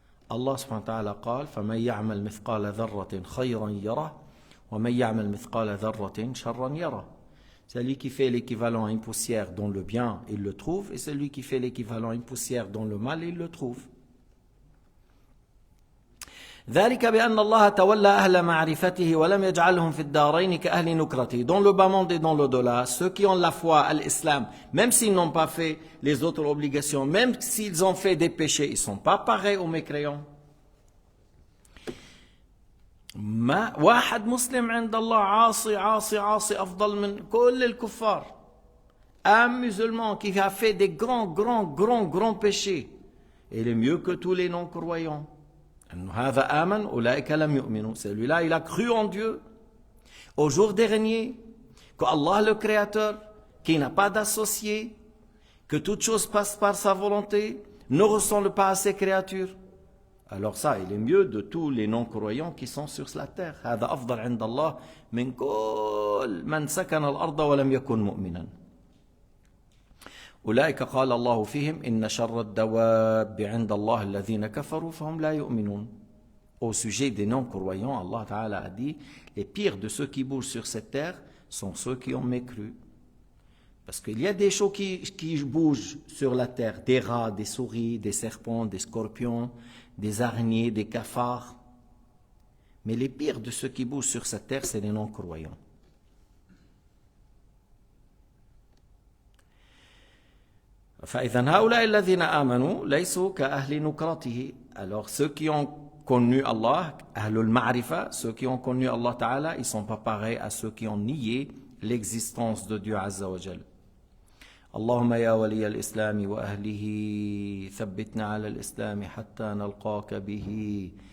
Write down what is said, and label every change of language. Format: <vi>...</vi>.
<ar>Allah subhanahu wa ta'ala قال فمن يعمل مثقال ذرة خيرا يره ومن يعمل مثقال ذرة شرا يره.</ar> <fr>Celui qui fait l'équivalent à une poussière dans le bien, il le trouve, et celui qui fait l'équivalent à une poussière dans le mal, il le trouve.</fr> <ar>ذلك بأن الله تولى أهل معرفته ولم يجعلهم في الدارين كأهل نكرته.</ar> <fr>Dans le bas monde et dans l'au-delà, ceux qui ont la foi à l'islam, même s'ils n'ont pas fait les autres obligations, même s'ils ont fait des péchés, ils ne sont pas pareils aux mécréants.</fr> <ar>ما واحد مسلم عند الله عاصي عاصي عاصي أفضل من كل الكفار.</ar> <fr>Un musulman qui a fait des grands péchés, il est mieux que tous les non-croyants.</fr> <ar>هذا آمن أولئك لم يؤمنوا.</ar> <fr>Celui-là, il a cru en Dieu au jour dernier, que Allah le Créateur, qui n'a pas d'associé, que toute chose passe par sa volonté, ne ressemble pas à ses créatures. Alors ça, il est mieux de tous les non-croyants qui sont sur la terre.</fr> <ar>هذا أفضل عند الله من كل من سكن الأرض ولم يكن مؤمنا. أولئك قال الله فيهم إن شر الدواب عند الله الذين كفروا فهم لا يؤمنون.</ar> <fr>Au sujet des non-croyants, Allah Ta'ala a dit, les pires de ceux qui bougent sur cette terre sont ceux qui ont mécru. Parce qu'il y a des choses qui bougent sur la terre, des rats, des souris, des serpents, des scorpions, des araignées, des cafards. Mais les pires de ceux qui bougent sur cette terre, c'est les non-croyants.</fr> <ar>فإذا هؤلاء الذين آمنوا ليسوا كأهل نكرته.</ar> <fr>Alors ceux qui ont connu Allah,</fr> <ar>أهل المعرفة,</ar> <fr>ceux qui ont connu Allah Ta'ala, ils ne sont pas pareils à ceux qui ont nié l'existence de Dieu Azza wa Jal.</fr> <ar>اللهم يا ولي الإسلام وأهله ثبتنا على الإسلام حتى نلقاك به.</ar>